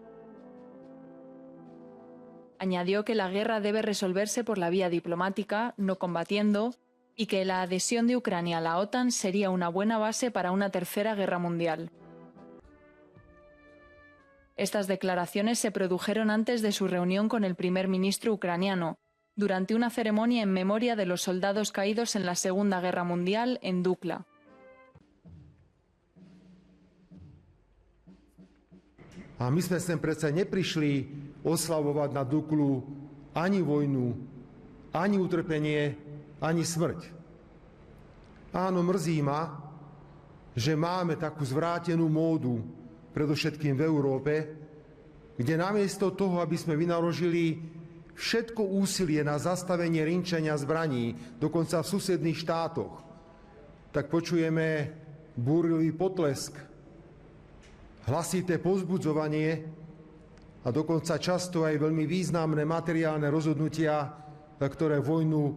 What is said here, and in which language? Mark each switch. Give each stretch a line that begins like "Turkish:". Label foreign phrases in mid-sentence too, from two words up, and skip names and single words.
Spanish: Añadió que la guerra debe resolverse por la vía diplomática, no combatiendo, y que la adhesión de Ucrania a la OTAN sería una buena base para una tercera guerra mundial. Estas declaraciones se produjeron antes de su reunión con el primer ministro ucraniano, durante una ceremonia en memoria de los soldados caídos en la Segunda Guerra Mundial en Dukla.
Slovak: A my sme sem predsa neprišli oslavovať na Duklu ani vojnu, ani utrpenie, ani smrť. Áno, mrzí ma, že máme takú zvrátenú módu, predovšetkým v Európe, kde namiesto toho, aby sme vynaložili všetko úsilie na zastavenie rinčenia zbraní, dokonca v susedných štátoch, tak počujeme búrlivý potlesk, hlasité povzbudzovanie a dokonca často aj veľmi významné materiálne rozhodnutia, ktoré vojnu.